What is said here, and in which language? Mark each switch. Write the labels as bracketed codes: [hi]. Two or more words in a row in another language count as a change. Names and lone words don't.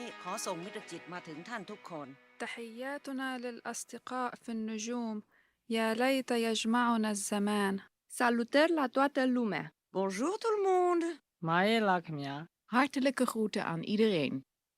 [th] อส่งมิตรจิตมาถึงท่านทุกคน [ar] تحياتنا للأصدقاء في النجوم يا ليت يجمعنا الزمان. [ro] Salutări la toată lumea. [fr] Bonjour tout le monde. [nl] Hartelijke groeten aan iedereen.